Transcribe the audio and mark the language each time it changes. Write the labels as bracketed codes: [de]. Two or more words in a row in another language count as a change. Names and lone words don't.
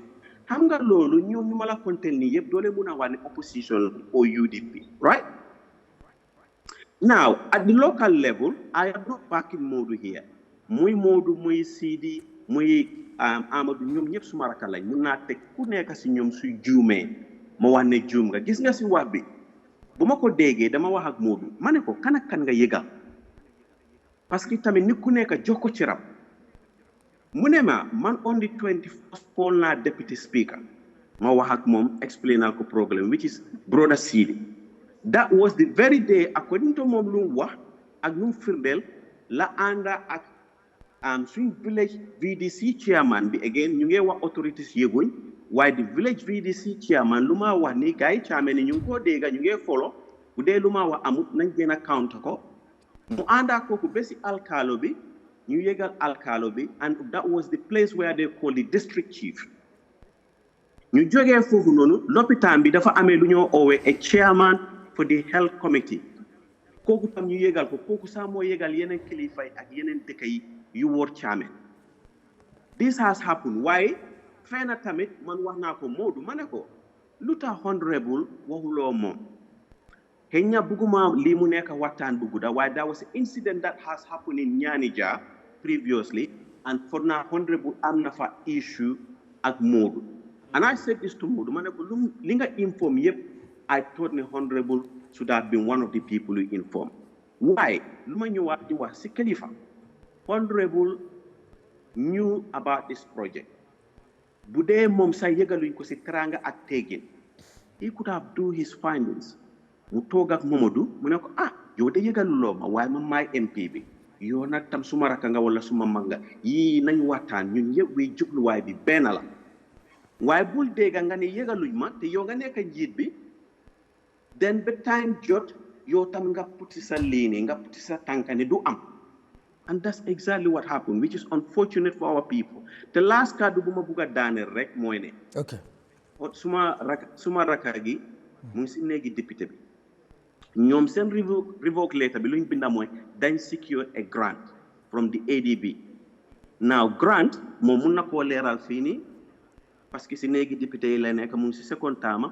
[wo] Xam nga loolu ñoom ñu ma la kontel nii yëpp doole mun a wax ne [en] opposition or UDP, right? Now, at the local level, I am not backing Modu here. [wo] Muy Modu, muy Sidi, muy Amadou, ñoom ñëpp suma rakk lañ mun naa teg ku nekk si ñoom su juumee ma wax ne juum nga. Gis nga si wax bi bu ma ko déggee dama wax ak Modu ma ne ko kan ak kan nga yëgal [fr] parce que [wo] tamit nit ku nekk jox ko ci rab. Mu ne ma man [en] on the 21st [wo] call naa [en] deputy speaker [wo] ma wax ak moom explainal ko problème [en] which is brother Sidi. That was the very day according to [wo] moom lu mu wax ak lu mu firndeel la ànda ak suñ [en] village VDC chairman [wo] bi again ñu ngi wax authorities yëguñ waaye [en] the village VDC chairman [wo] lu ma wax ni gars yi chairman ni ñu ngi koo dégga ñu ngi follow bu dee lu ma wax amut nañ gën a counter ko mu ànda kooku ba si alkaalo bi ñu yëgal alkaalo bi, [en] and that was the place where they call the district chief. [wo] ñu jógee foofu noonu lopitaan bi dafa amee lu ñoo oowee [en] a chairman for the health committee [wo] kooku tam ñu yëgal ko kooku sax moo yëgal yeneen kilifa yi ak yeneen dëkk yi yu wóor chairman. [en] This has happened [wo] waaye fee na tamit man wax naa ko Modou ma ne ko lu tax honorable waxuloo moom xëy na bugguma lii mu nekk waxtaan bu gudda waaye [en] that was an incident that has happened in Nyanija previously, and for now honorable [wo] am na fa issue ak Modou. [en] And I said this to Modou [wo] ma ne ko li nga inform yëpp [en] I thought the honorable should have been one of the people who informed. Why? [wo] Lu ma ñëwaat di wax si kilifa. [en] Honorable knew about this project. [wo] Bu dee moom sa yëgaluñ ko si teranga ak teggin. [en] He could have do his findings. [wo] Mu toog ak Mamadou mu ne ko yow de yëgaluloo ma waaye man maay MP bi yow nag tam suma rakk nga wala suma mag nga yii nañ waxtaan ñun yëpp wi jubluwaay bi benn la waaye bul dégga nga ne yëgaluñ ma te yow nga nekk njiit bi den ba time jot yow tam nga puti sa liini nga puti sa tànka ne du am. [en] And that's exactly what happened, which is unfortunate for our people. The last card [wo] bu ma bugg a daaneel rek mooy ne suma rakka gi mu ngi si néegi député bi ñoom seen [en] revoke letter [wo] bi lu ñu binda mooy dañ [en] secure a grant from the ADB. [wo] Now grant moom mun na koo leeral fii nii [fr] parce que [wo] si néegi député yi la nekk mu ngi si [en] second term.